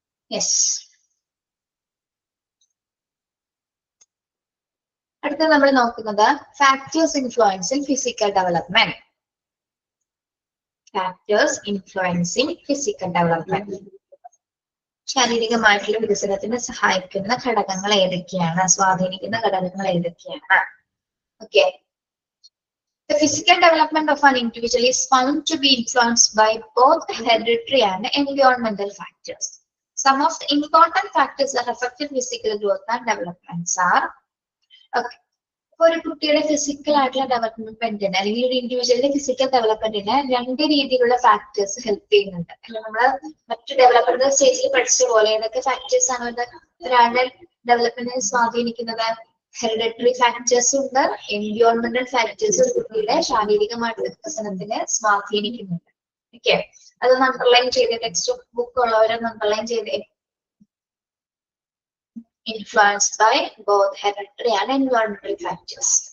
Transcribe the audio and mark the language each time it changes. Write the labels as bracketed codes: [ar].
[ml] Yes, അടുത്ത നമ്മൾ നോക്കുന്നത് factors influencing physical development. Factors influencing physical development. ശാരീരികമായിട്ടുള്ള വികസനത്തിന് സഹായിക്കുന്ന ഘടകങ്ങൾ ഏതൊക്കെയാണ്, സ്വാധീനിക്കുന്ന ഘടകങ്ങൾ ഏതൊക്കെയാണ്? [en] Okay, the physical development of an individual is found to be influenced by both hereditary and environmental factors. Some of the important factors that affect physical growth and developments are okay. [ml] ഒരു കുട്ടിയുടെ physical ആയിട്ടുള്ള ഡെവലപ്മെന്റിന് അല്ലെങ്കിൽ ഒരു ഇൻഡിവിജ്വലിന്റെ physical ഡെവലപ്മെന്റിന് രണ്ട് രീതിയിലുള്ള factors help ചെയ്യുന്നുണ്ട്. അല്ലെ, നമ്മള് മറ്റു ഡെവലപ്മെന്റ് സ്റ്റേജിൽ പഠിച്ച പോലെ ഏതൊക്കെ ഫാക്ടേഴ്സ് ആണ് ഒരാളുടെ ഡെവലപ്മെന്റിനെ സ്വാധീനിക്കുന്നത്? ഹെറിഡിറ്ററി ഫാക്ടേഴ്സ് ഉണ്ട്, എൻവയോൺമെന്റൽ ഫാക്ടേഴ്സ് കുട്ടിയുടെ ശാരീരികമായിട്ടുള്ള വികസനത്തിനെ സ്വാധീനിക്കുന്നുണ്ട്. ഓക്കെ, അതൊന്ന് അണ്ടർലൈൻ ചെയ്ത് ടെക്സ്റ്റ് ബുക്ക് ഉള്ളവരൊന്ന് അണ്ടർലൈൻ ചെയ്തേ. [en] Influenced by both hereditary and environmental factors.